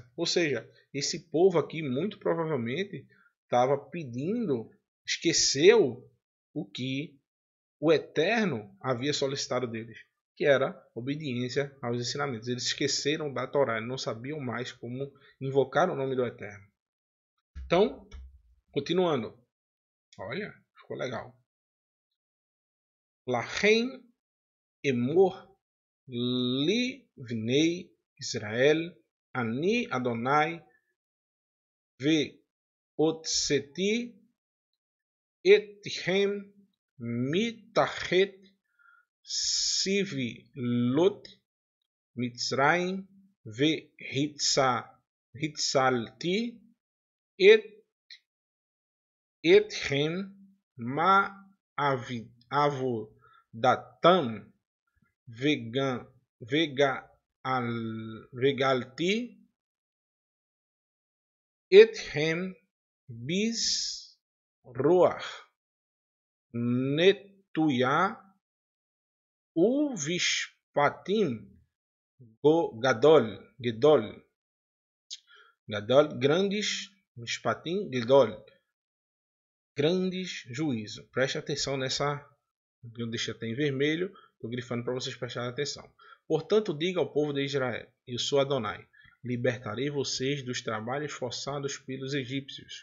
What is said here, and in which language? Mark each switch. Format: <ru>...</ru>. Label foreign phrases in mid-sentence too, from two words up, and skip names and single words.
<pt>Ou seja, esse povo aqui muito provavelmente estava pedindo, esqueceu o que o Eterno havia solicitado deles, que era obediência aos ensinamentos. Eles esqueceram da Torá, não sabiam mais como invocar o nome do Eterno. Então, continuando. Olha, ficou legal.</pt> <he>לכן אמור ל בני ישראל אני יהוה ו הוצאתי אתכם מתחת סבלות, Mitzrayim, והצלתי אתכם מעבודתם וגאלתי אתכם ברוח נטויה ובמשפטים גדול,</he> <pt>grandes,</pt> <he>משפטים, גדול,</he> <pt>grandes juízo. Preste atenção nessa, eu deixei até em vermelho, estou grifando para vocês prestarem atenção. Portanto, diga ao povo de Israel, eu sou Adonai, libertarei vocês dos trabalhos forçados pelos egípcios.</pt>